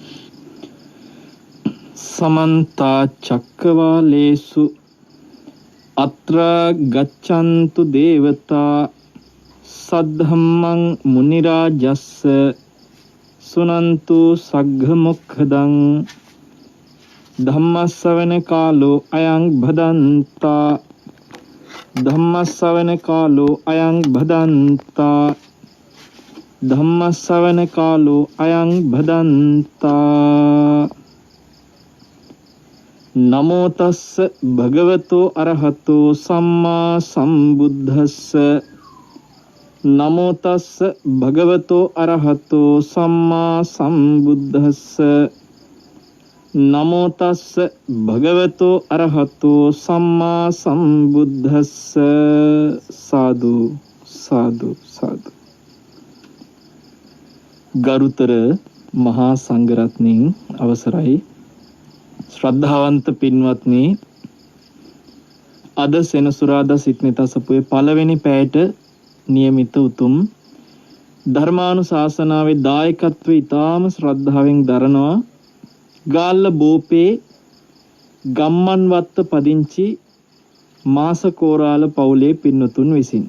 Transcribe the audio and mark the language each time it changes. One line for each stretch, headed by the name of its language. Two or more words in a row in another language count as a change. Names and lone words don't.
Pali: සමන්ත චක්කවාලේසු අත්‍ර ගච්ඡන්තු දේවතා සද්ධම්මං මුනි රාජස්ස සුනන්තු සග්ග මොක්ඛදං ධම්මස්සවන කාලෝ අයං භදන්තා ධම්මස්සවන කාලෝ අයං භදන්තා ධම්මස්සවන කාලෝ අයං භදන්තා. නමෝ තස්ස භගවතෝ අරහතෝ සම්මා සම්බුද්දස්ස. නමෝ තස්ස භගවතෝ අරහතෝ සම්මා සම්බුද්දස්ස. නමෝ තස්ස භගවතෝ අරහතෝ සම්මා සම්බුද්දස්ස. සාදු සාදු සාදු.
Sinhala: ගරුතර මහා සංඝරත්නයන් අවසරයි. ශ්‍රද්ධාවන්ත පින්වත්නි, අද සෙනසුරාදා සිටනේ තසපුවේ පළවෙනි පැයට නියමිත උතුම් ධර්මානුශාසනාවේ දායකත්වය ඉතාම ශ්‍රද්ධාවෙන් දරනවා ගාල්ල බෝපේ ගම්මන්වත්ත පදිංචි මාසකෝරාල පවුලේ පින්නතුන් විසින්.